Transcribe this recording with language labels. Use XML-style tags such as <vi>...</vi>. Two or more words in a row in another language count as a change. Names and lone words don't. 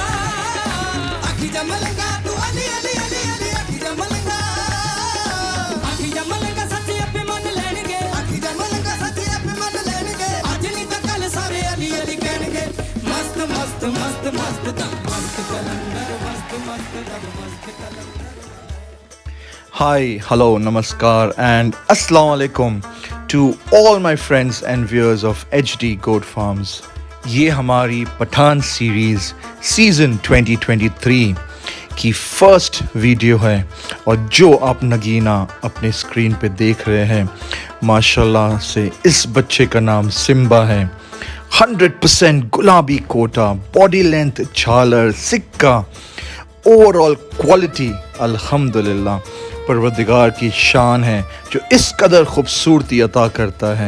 <pa>ਤੂੰ ਅਲੀ ਅਲੀ ਅਲੀ ਅਲੀ ਆਖੀ ਜਮਲਗਾ ਸੱਚੀ ਅਪਣੇ ਮਨ ਲੈਣਗੇ ਆਖੀ ਜਮਲਗਾ ਸੱਚੀ ਅਪਣੇ ਮਨ ਲੈਣਗੇ ਅੱਜ ਨਹੀਂ ਤੋ ਕੱਲ੍ਹ ਸਾਰੇ ਅਲੀ ਅਲੀ ਕਹਿਣਗੇ ਮਸਤ ਮਸਤ ਮਸਤ ਮਸਤ ਦਮ ਮਸਤ ਕਲੰਦਰ ਮਸਤ ਮਸਤ ਦਮ ਮਸਤ ਕਲੰਦਰ।</pa> <en>Hi, hello, namaskar and assalamu alaikum to all my friends and viewers of HD Goat Farms.</en> <hi>ये हमारी पठान</hi> <en>series season</en> <hi>2023 की</hi> <en>first video</en> <hi>है और जो आप नगीना अपने स्क्रीन पे देख रहे हैं माशाल्लाह से इस बच्चे का नाम सिम्बा है। 100% गुलाबी कोटा,</hi> <en>body length,</en> <hi>झालर, सिक्का,</hi> <en>overall quality</en> <hi>अल्हम्दुलिल्लाह परवरदिगार की शान है जो इस कदर खूबसूरती अता करता है।</hi>